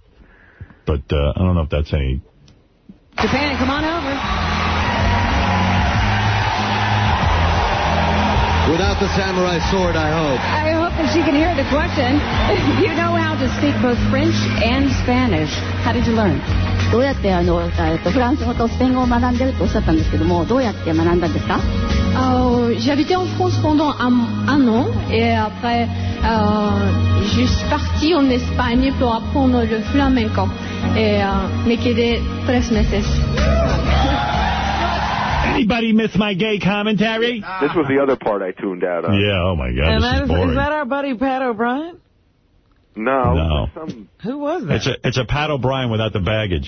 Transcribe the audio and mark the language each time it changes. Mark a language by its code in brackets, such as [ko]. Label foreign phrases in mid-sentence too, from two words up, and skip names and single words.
[en] But I don't know if that's any... Japan, come on over. Without the samurai sword, I hope. I hope that she can hear the question. You know how to speak both French and Spanish. How did you learn? [ja] どうやってフランス語とスペイン語を学んでるとおっしゃったんですけども、どうやって学んだんですか? [fr] J'ai habité en France pendant un an et après je suis partie en Espagne pour apprendre le flamenco et [es] me quedé 3 meses. [en] Anybody miss my gay commentary? This was the other part I tuned out of. Yeah, oh my God, And this is boring. is that our buddy Pat O'Brien? No. Who was that? It's a Pat O'Brien without the baggage.